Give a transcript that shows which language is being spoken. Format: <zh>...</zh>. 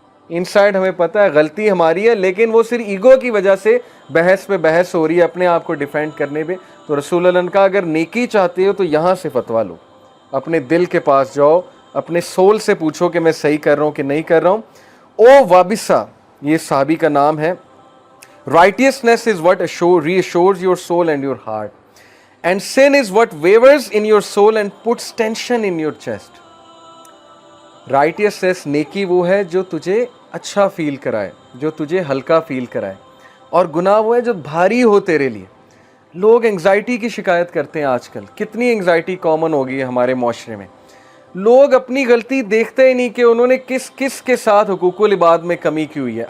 <ur>ان side ہمیں پتہ ہے غلطی ہماری ہے، لیکن وہ صرف ایگو کی وجہ سے بحث پہ بحث ہو رہی ہے اپنے آپ کو ڈیفینڈ کرنے پہ. تو رسول اللہ نے کہا اگر نیکی چاہتے ہو تو یہاں سے فتویٰ لو، اپنے دل کے پاس جاؤ، اپنے سول سے پوچھو کہ میں صحیح کر رہا ہوں کہ نہیں کر رہا ہوں. او وابسہ، یہ صحابی کا نام ہے.</ur> <en>Righteousness is what reassures your soul and your heart. And sin is what wavers in your soul and puts tension in your chest.</en> <ur>Righteousness نیکی وہ ہے جو تجھے اچھا فیل کرائے، جو تجھے ہلکا فیل کرائے، اور گناہ وہ ہے جو بھاری ہو تیرے لیے. لوگ انگزائٹی کی شکایت کرتے ہیں آج کل. کتنی انگزائٹی کامن ہو گئی ہے ہمارے معاشرے میں. لوگ اپنی غلطی دیکھتے ہی نہیں کہ انہوں نے کس کے ساتھ حقوق العباد میں کمی کی ہوئی ہے.</ur>